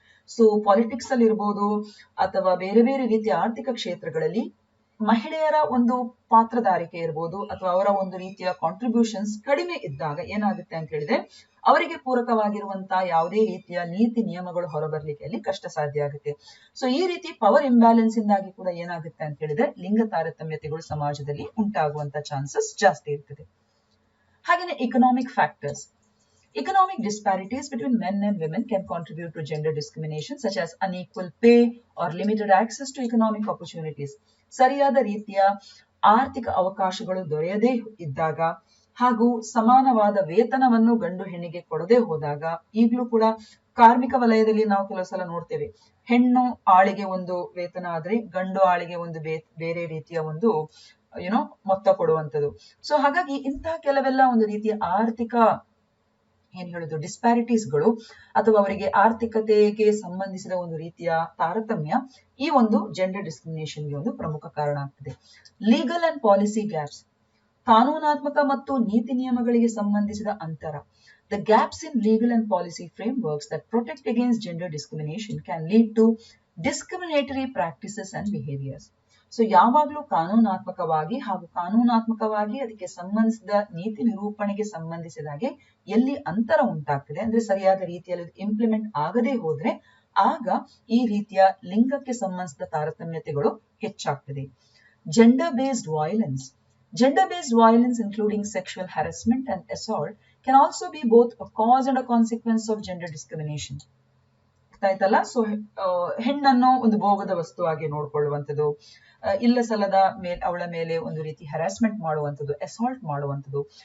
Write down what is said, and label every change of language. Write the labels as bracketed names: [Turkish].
[Kannada] So politics ಅಲ್ಲಿ ಇರ್ಬೋದು ಅಥವಾ ಬೇರೆ ಬೇರೆ ರೀತಿಯ ಆರ್ಥಿಕ ಕ್ಷೇತ್ರಗಳಲ್ಲಿ ಮಹಿಳೆಯರ ಒಂದು ಪಾತ್ರಧಾರಿಕೆ ಇರ್ಬೋದು ಅಥವಾ ಅವರ ಒಂದು ರೀತಿಯ ಕಾಂಟ್ರಿಬ್ಯೂಷನ್ಸ್ ಕಡಿಮೆ ಇದ್ದಾಗ ಏನಾಗುತ್ತೆ ಅಂತ ಹೇಳಿದ್ರೆ ಅವರಿಗೆ ಪೂರಕವಾಗಿರುವಂತಹ ಯಾವುದೇ ರೀತಿಯ ನೀತಿ ನಿಯಮಗಳು ಹೊರಬರ್ಲಿಕ್ಕೆ ಅಲ್ಲಿ ಕಷ್ಟ ಸಾಧ್ಯ ಆಗುತ್ತೆ. ಸೊ ಈ ರೀತಿ ಪವರ್ ಇಂಬ್ಯಾಲೆನ್ಸ್ ಇಂದಾಗಿ ಕೂಡ ಏನಾಗುತ್ತೆ ಅಂತ ಹೇಳಿದ್ರೆ ಲಿಂಗ ತಾರತಮ್ಯತೆಗಳು ಸಮಾಜದಲ್ಲಿ ಉಂಟಾಗುವಂತ ಚಾನ್ಸಸ್ ಜಾಸ್ತಿ ಇರ್ತದೆ. [English] ಹಾಗೇನೆ economic factors. Economic disparities between men and women can contribute to gender discrimination such as unequal pay or limited access to economic opportunities. [Kannada] ಸರಿಯಾದ ರೀತಿಯ ಆರ್ಥಿಕ ಅವಕಾಶಗಳು ದೊರೆಯದೇ ಇದ್ದಾಗ ಹಾಗೂ ಸಮಾನವಾದ ವೇತನವನ್ನು ಗಂಡು ಹೆಣ್ಣಿಗೆ ಕೊಡದೆ ಹೋದಾಗ, ಈಗಲೂ ಕೂಡ ಕಾರ್ಮಿಕ ವಲಯದಲ್ಲಿ ನಾವು ಕೆಲವು ಸಲ ನೋಡ್ತೇವೆ, ಹೆಣ್ಣು ಆಳಿಗೆ ಒಂದು ವೇತನ ಆದ್ರೆ ಗಂಡು ಆಳಿಗೆ ಒಂದು ಬೇರೆ ರೀತಿಯ ಒಂದು ಮೊತ್ತ ಕೊಡುವಂಥದ್ದು. ಸೊ ಹಾಗಾಗಿ ಇಂತಹ ಕೆಲವೆಲ್ಲ ಒಂದು ರೀತಿಯ ಆರ್ಥಿಕ ಏನ್ ಹೇಳುದು ಡಿಸ್ಪ್ಯಾರಿಟೀಸ್ಗಳು ಅಥವಾ ಅವರಿಗೆ ಆರ್ಥಿಕತೆಗೆ ಸಂಬಂಧಿಸಿದ ಒಂದು ರೀತಿಯ ತಾರತಮ್ಯ ಈ ಒಂದು ಜೆಂಡರ್ ಡಿಸ್ಕ್ರಿಮಿನೇಷನ್ಗೆ ಒಂದು ಪ್ರಮುಖ ಕಾರಣ ಆಗ್ತದೆ. [English] legal and policy gaps, [Kannada] ಕಾನೂನಾತ್ಮಕ ಮತ್ತು ನೀತಿ ನಿಯಮಗಳಿಗೆ ಸಂಬಂಧಿಸಿದ ಅಂತರ. [English] The gaps in legal and policy frameworks that protect against gender discrimination can lead to discriminatory practices and behaviors. [Kannada] So ಯಾವಾಗಲೂ ಕಾನೂನಾತ್ಮಕವಾಗಿ ಅದಕ್ಕೆ ಸಂಬಂಧಿಸಿದ ನೀತಿ ನಿರೂಪಣೆಗೆ ಸಂಬಂಧಿಸಿದ ಹಾಗೆ ಎಲ್ಲಿ ಅಂತರ ಉಂಟಾಗ್ತದೆ ಅಂದ್ರೆ ಸರಿಯಾದ ರೀತಿಯಲ್ಲಿ ಇಂಪ್ಲಿಮೆಂಟ್ ಆಗದೆ ಹೋದ್ರೆ ಆಗ ಈ ರೀತಿಯ ಲಿಂಗಕ್ಕೆ ಸಂಬಂಧಿಸಿದ ತಾರತಮ್ಯತೆಗಳು ಹೆಚ್ಚಾಗ್ತದೆ. [English] Gender based violence. Gender-based violence, including sexual harassment and assault, can also be both a cause and a consequence of gender discrimination. [Kannada] ಆಯ್ತಲ್ಲ, ಸೊ ಹೆಣ್ಣನ್ನು ಒಂದು ಭೋಗದ ವಸ್ತುವಾಗಿ ನೋಡ್ಕೊಳ್ಳುವಂಥದ್ದು, ಇಲ್ಲ ಸಲ್ಲದ ಅವಳ ಮೇಲೆ ಒಂದು ರೀತಿ ಹರಾಸ್ಮೆಂಟ್ ಮಾಡುವಂಥದ್ದು, ಅಸಾಲ್ಟ್ ಮಾಡುವಂಥದ್ದು.